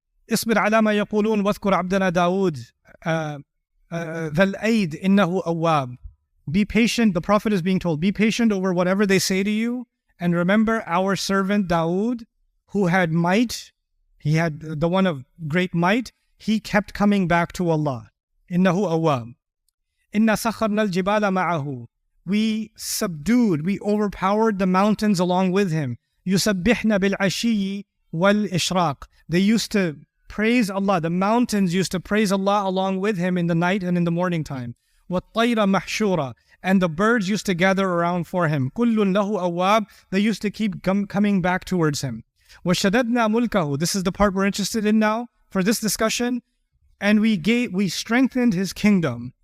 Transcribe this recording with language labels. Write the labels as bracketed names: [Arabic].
[Arabic] اصبر على ما يقولون واذكر عبدنا داود ذا الأيد إنه أواب. [English] Be patient, the Prophet is being told, be patient over whatever they say to you, and remember our servant Dawud, who had might, he had the one of great might, he kept coming back to Allah. [Arabic] إنه أواب. إنا سخرنا الجبال معه. [English] We subdued, we overpowered the mountains along with him. [Arabic] يسبحنا بالعشي والإشراق. [English] They used to praise Allah. The mountains used to praise Allah along with him in the night and in the morning time. [Arabic] وَالطَّيْرَ مَحْشُورًا. [English] And the birds used to gather around for him. [Arabic] كُلٌّ لَهُ أَوَّابٌ. [English] They used to keep coming back towards him. [Arabic] وَشَدَدْنَا مُلْكَهُ. [English] This is the part we're interested in now for this discussion. And we strengthened his kingdom.